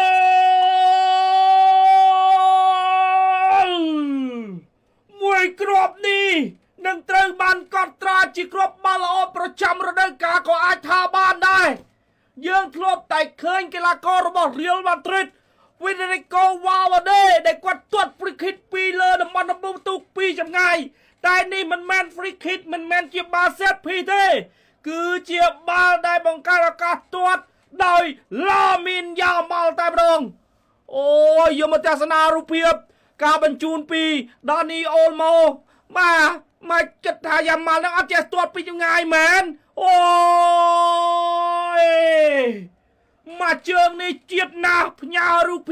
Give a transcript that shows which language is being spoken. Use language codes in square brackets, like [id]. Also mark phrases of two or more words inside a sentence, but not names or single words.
[km] លមួយគ្រាប់នេះនឹងត្រូវបានកត់ត្រាជាគ្រាប់បាល់ល្អប្រចាំរដូវកាលក៏អាចថាបានដែរយើងធ្លាប់តែឃើញកីឡាកររបស់ Real Madrid Federico Valverde ដែលគាត់ទាត់ [en] free kick [km] ពីលើតំបន់ដំបូងទូកពីចម្ងាយតែនេះមិនមែន [en] free kick [km] មិនមែនជាបាល់ [en] set piece [km] ទេគឺជាបាល់ដែលបង្កើតឱកាស ទាត់ដោយឡាមីនយ៉ាម៉ាល់តែម្ដងអូយយកមកទស្សនារូបភាពការបញ្ជូនពីដានីអូលម៉ូមកគិតថា យ៉ាម៉ាល់នឹងអត់ចេះទាត់ពីចម្ងាយមែនអូយមកជើងនេះជាតិណាស់ផ្ញើរូប